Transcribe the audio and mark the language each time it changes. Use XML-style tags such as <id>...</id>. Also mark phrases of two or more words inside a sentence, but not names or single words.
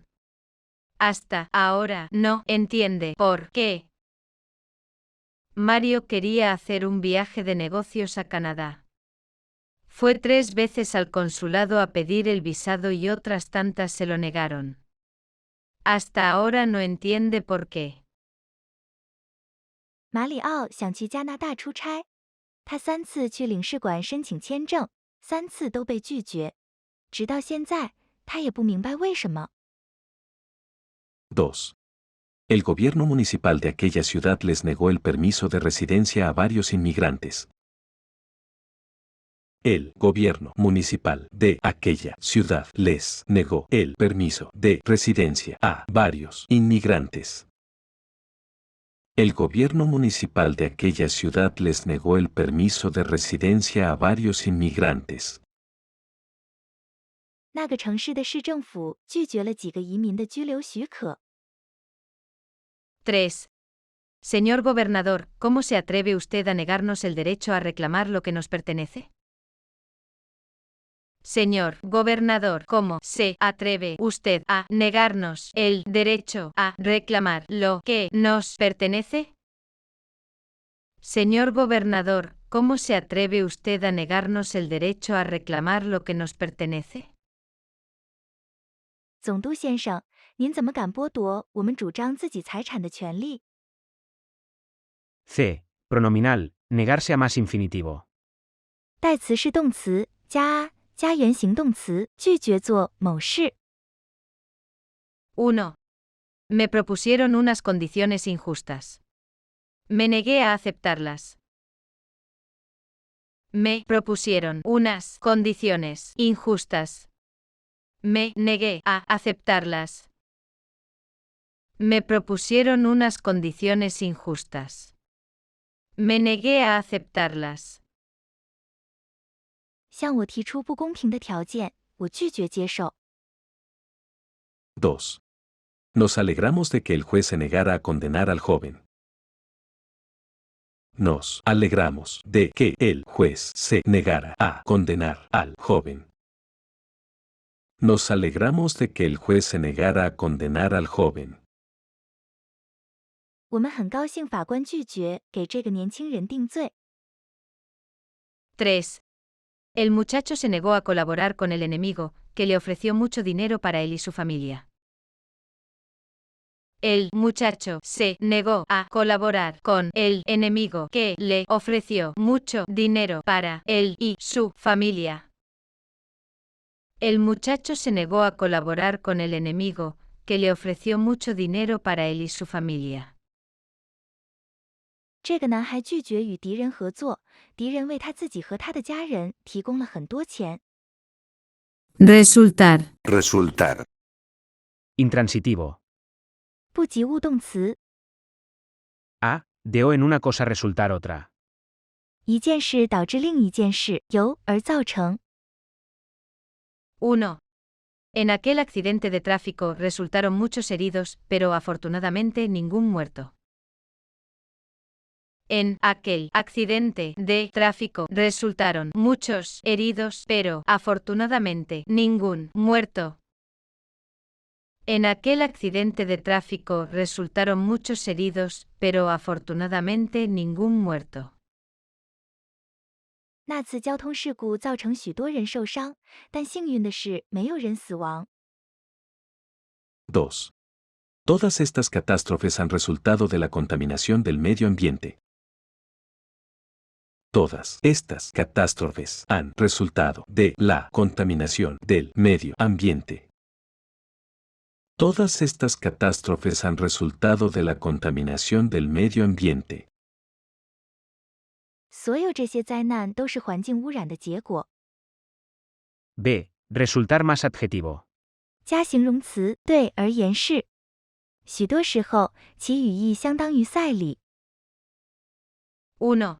<es>Hasta ahora no entiende por qué. Mario quería hacer un viaje de negocios a Canadá. Fue 3 veces al consulado a pedir el visado y otras tantas se lo negaron. Hasta ahora no entiende por qué.</es> <zh>马里奥想去加拿大出差，他3次去领事馆申请签证，3次都被拒绝。直到现在，他也不明白为什么。 2.</zh> <es>El gobierno municipal de aquella ciudad les negó el permiso de residencia a varios inmigrantes. El gobierno municipal de aquella ciudad les negó el permiso de residencia a varios inmigrantes. El gobierno municipal de aquella ciudad les negó el permiso de residencia a varios inmigrantes.</es> <zh>那个城市的市政府拒绝了几个移民的居留许可。 3.</zh> <es>Señor gobernador, ¿cómo se atreve usted a negarnos el derecho a reclamar lo que nos pertenece? Señor gobernador, ¿cómo se atreve usted a negarnos el derecho a reclamar lo que nos pertenece? Señor gobernador, ¿cómo se atreve usted a negarnos el derecho a reclamar lo que nos pertenece?</es> <zh>总督先生，您怎么敢剥夺我们主张自己财产的权利？</zh> <es>C. Pronominal. Negarse a más infinitivo.</es> <zh>代词是动词加原形动词，拒绝做某事。 1.</zh> <es>Me propusieron unas condiciones injustas. Me negué a aceptarlas. Me propusieron unas condiciones injustas. Me negué a aceptarlas. Me propusieron unas condiciones injustas. Me negué a aceptarlas.</es> <zh>向我提出不公平的条件，我拒绝接受。 2.</zh> <es>Nos alegramos de que el juez se negara a condenar al joven. Nos alegramos de que el juez se negara a condenar al joven. Nos alegramos de que el juez se negara a condenar al joven.</es> <zh>我们很高兴法官拒绝给这个年轻人定罪。 3.</zh> <es>El muchacho se negó a colaborar con el enemigo, que le ofreció mucho dinero para él y su familia. El muchacho se negó a colaborar con el enemigo que le ofreció mucho dinero para él y su familia. El muchacho se negó a colaborar con el enemigo, que le ofreció mucho dinero para él y su familia.</es> <zh>这个男孩拒绝与敌人合作，敌人为他自己和他的家人提供了很多钱。</zh> <es>Resultar. Resultar. Intransitivo.</es> <zh>不及物动词， A.</zh> <es>De o en una cosa resultar otra.</es> <zh>一件事导致另一件事，由而造成。 1.</zh> <es>En aquel accidente de tráfico resultaron muchos heridos, pero afortunadamente ningún muerto. En aquel accidente de tráfico resultaron muchos heridos, pero afortunadamente ningún muerto. En aquel accidente de tráfico resultaron muchos heridos, pero afortunadamente ningún muerto.</es> <zh>那次交通事故造成许多人受伤，但幸运的是没有人死亡。 2.</zh> <es>Todas estas catástrofes han resultado de la contaminación del medio ambiente. Todas estas catástrofes han resultado de la contaminación del medio ambiente. Todas estas catástrofes han resultado de la contaminación del medio ambiente.</es> <zh>所有这些灾难都是环境污染的结果。</zh> <es>B. Resultar más adjetivo.</es> <zh>加形容词对而言是，许多时候其语义相当于赛里。 1.</zh>